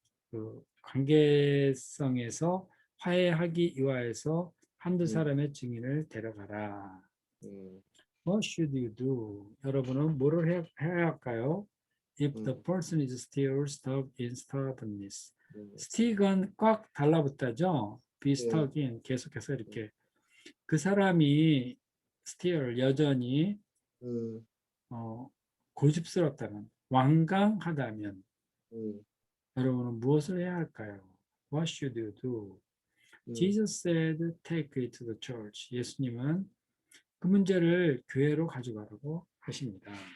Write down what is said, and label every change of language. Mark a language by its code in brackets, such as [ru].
[ko] 그 관계성에서 화해하기 위하여서 한두 사람의 증인을 데려가라. [en] What should you do? [ko] 여러분은 뭐를 해야 할까요? [en] If the person is still stuck in stubbornness. [ko] stick은 꽉 달라붙다죠. [en] be stuck in, [ko] 계속해서 이렇게. 그 사람이 still, 여전히 고집스럽다면, 완강하다면 여러분은 무엇을 해야 할까요? [en] What should you do? Jesus said, take it to the church. [ko] 예수님은 그 문제를 교회로 가져가라고 하십니다.